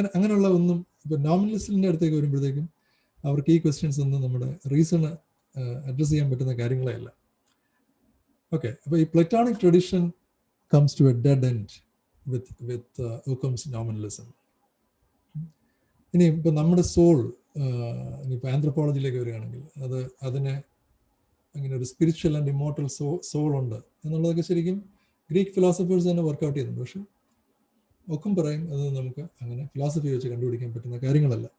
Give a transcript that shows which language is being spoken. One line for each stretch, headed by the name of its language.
Malayalam: അങ്ങനെയുള്ള ഒന്നും ഇപ്പം നോമിനലിസ്റ്റിൻ്റെ അടുത്തേക്ക് വരുമ്പോഴത്തേക്കും അവർക്ക് ഈ ക്വസ്റ്റ്യൻസ് ഒന്നും നമ്മുടെ റീസണ് അഡ്രസ് ചെയ്യാൻ പറ്റുന്ന കാര്യങ്ങളേ അല്ല.
English: okay,
Malayalam: അപ്പോൾ ഈ
English: Platonic tradition comes to a dead end with OKHAM's nominalism.
Malayalam: ഇനി ഇപ്പോൾ നമ്മുടെ സോൾ, ഇനിയിപ്പോൾ ആന്ത്രപ്പോളജിയിലേക്ക് വരികയാണെങ്കിൽ അതിനെ അങ്ങനെ ഒരു സ്പിരിച്വൽ ആൻഡ് ഇമോർട്ടൽ സോൾ ഉണ്ട് എന്നുള്ളതൊക്കെ ശരിക്കും ഗ്രീക്ക് ഫിലോസഫേഴ്സ് തന്നെ വർക്കൗട്ട് ചെയ്യുന്നുണ്ട്. പക്ഷെ ഒക്കും പറയും അത് നമുക്ക് അങ്ങനെ ഫിലോസഫി വെച്ച് കണ്ടുപിടിക്കാൻ പറ്റുന്ന കാര്യങ്ങളല്ല.